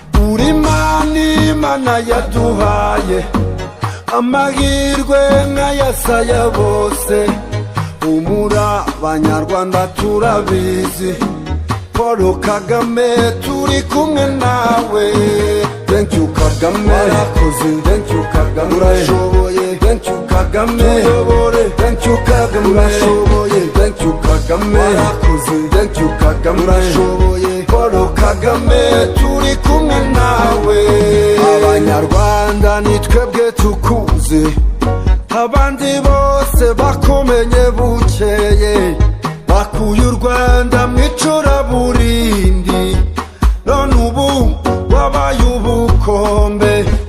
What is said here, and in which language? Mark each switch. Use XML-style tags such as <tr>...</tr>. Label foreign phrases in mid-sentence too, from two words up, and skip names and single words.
<rw>Uri Imana, Imana yaduhaye Amahirwe nk'ayasaya bose, humura Banyarwanda turabizi. Paul Kagame turi kumwe nawe.</rw> <en>Thank you</en> <rw>Kagame, warakoze.</rw> <en>Thank you</en> <rw>Kagame, urashoboye.</rw> <en>Thank you</en> <rw>Kagame, tuyobore.</rw> <en>Thank you</en> <rw>Kagame, urashoboye.</rw> <en>Thank you</en> <rw>Kagame, warakoze.</rw> <en>Thank you</en> <rw>Kagame, urashoboye. Paul Kagame, turi kumwe nawe. Abanyarwanda, ni twebwe tukuzi, abandi bose bakumenye bukeye, bakuye u Rwanda mu icuraburindi, none ubu wabaye ubukombe.</rw>